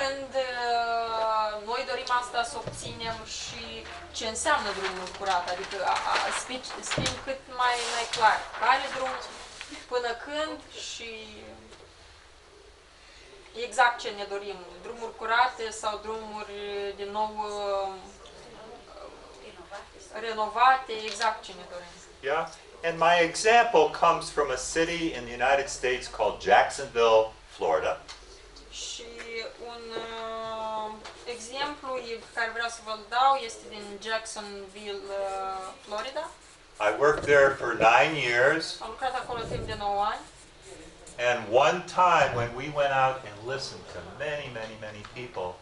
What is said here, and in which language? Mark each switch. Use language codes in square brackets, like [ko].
[ro] Când noi dorim asta să obținem și ce înseamnă drumul curat, adică spun cât mai clar care drum, până când și exact ce ne dorim, drumuri curate sau drumuri din nou renovate, exact ce ne dorim. [en] Yeah? And my example comes from a city in the United States called Jacksonville, Florida. [ro] Și un exemplu pe care vreau să vă-l dau este din Jacksonville, Florida. [en] I worked there for 9 years. [ro] Am lucrat acolo timp de 9 ani. [en] And one time when we went out and listened to many people,